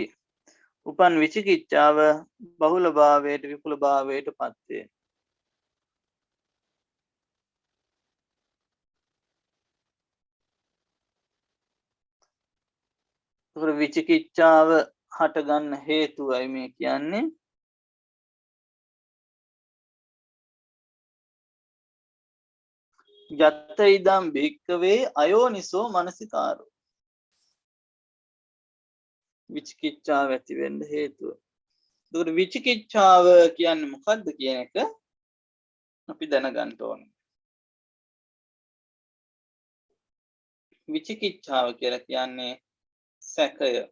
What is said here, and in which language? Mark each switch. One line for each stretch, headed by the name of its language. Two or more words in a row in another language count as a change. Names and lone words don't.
Sinhala: උපන් විචිකිච්ඡාව බහුල භාවයට විපුල භාවයට පත් වේ. විචිකිච්ඡාව හටගන්න හේතුවයි මේ කියන්නේ.
Pali: යත්ත ඉදම් භික්කවේ අයෝනිසෝ මනසිකාරෝ
Sinhala: විචිකිච්ඡාව ඇති වෙන්න හේතුව. එතකොට විචිකිච්ඡාව කියන්නේ මොකක්ද කියන එක අපි දැනගන්න ඕනේ. විචිකිච්ඡාව කියලා කියන්නේ සැකය.